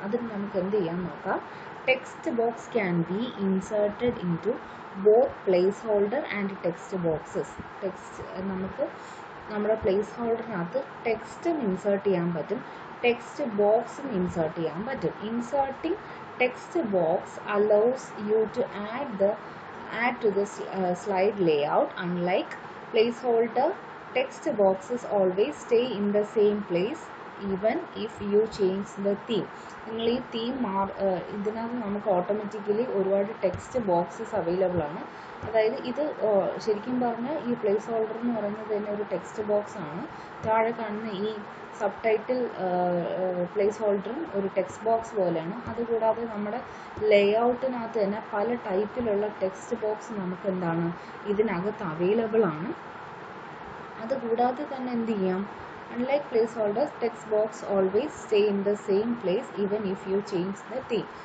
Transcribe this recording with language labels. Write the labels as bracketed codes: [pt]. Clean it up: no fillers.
[ml] അതിന് നമുക്ക് എന്ത് ചെയ്യാൻ നോക്കാം. [en] Text box can be inserted into both placeholder and text boxes. [ml] നമുക്ക് നമ്മുടെ പ്ലേസ് ഹോൾഡറിനകത്ത് ടെക്സ്റ്റും ഇൻസേർട്ട് ചെയ്യാൻ പറ്റും, ടെക്സ്റ്റ് ബോക്സും ഇൻസേർട്ട് ചെയ്യാൻ പറ്റും. [en] Inserting text box allows you to add to the slide layout. Unlike placeholder, text boxes always stay in the same place even if you change the theme. [ml] നിങ്ങൾ ഈ theme ഇതിനകത്ത് നമുക്ക് automatically ഒരുപാട് text boxes available ആണ്. അതായത് ഇത് ശരിക്കും പറഞ്ഞാൽ ഈ പ്ലേസ് ഹോൾഡർ എന്ന് പറയുന്നത് തന്നെ ഒരു ടെക്സ്റ്റ് ബോക്സ് ആണ്. താഴെ കാണുന്ന ഈ സബ് ടൈറ്റിൽ പ്ലേസ് ഹോൾഡറും ഒരു ടെക്സ്റ്റ് ബോക്സ് പോലെയാണ്. അതുകൂടാതെ നമ്മുടെ ലേഔട്ടിനകത്ത് തന്നെ പല ടൈപ്പിലുള്ള ടെക്സ്റ്റ് ബോക്സ് നമുക്ക് എന്താണ് ഇതിനകത്ത് അവൈലബിൾ ആണ്. അതുകൂടാതെ തന്നെ എന്ത് ചെയ്യാം, [en] unlike placeholders, text box always stay in the same place even if you change the theme.